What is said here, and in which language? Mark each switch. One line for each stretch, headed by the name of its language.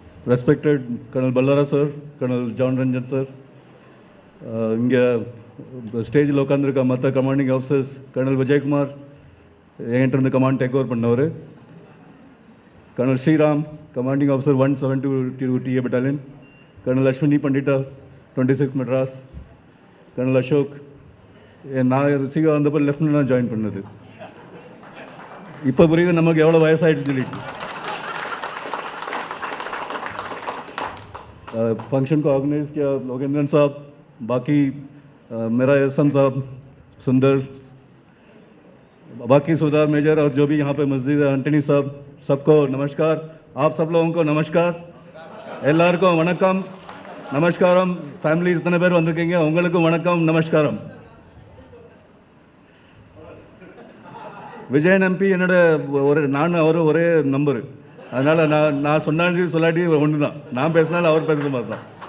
Tamil: Respected Colonel Ballara sir, Colonel John Ranjan sir, இங்கே ஸ்டேஜில் உட்காந்துருக்க மற்ற கமாண்டிங் ஆஃபீஸர்ஸ், கர்னல் விஜயகுமார் என்கிட்ட இருந்து கமாண்ட் டேக் ஓவர் பண்ணவர், kernel Sriram commanding officer 172 TA Battalion, kernel Ashwini பண்டிட்டா 26 Madras, kernel Ashok, நான் சிகா வந்தப்போ லெஃப்டினன்ட் ஜாயின் பண்ணது. இப்போ புரியுது நமக்கு எவ்வளோ வயசாகிடுச்சு சொல்லிட்டு.
Hindi: फंक्शन को ऑर्गेनाइज किया लोकेंद्रन साहब, बाकी मेरा एहसन साहब, सुंदर, बाकी सुधार मेजर और जो भी यहाँ पे मस्जिद है, आंटनी साहब, सबको नमस्कार. आप सब लोगों को नमस्कार.
Tamil: எல்லாருக்கும் வணக்கம், நமஸ்காரம். ஃபேமிலி இத்தனை பேர் வந்திருக்கீங்க, உங்களுக்கும் வணக்கம், நமஸ்காரம். விஜயன் எம்பி என்னோட நான் அவரும் ஒரே நம்பரு, அதனால் நான் சொன்னாலும் சொல்லாட்டி ஒன்று தான், நான் பேசினாலும் அவர் பேசுகிற மாதிரி தான்.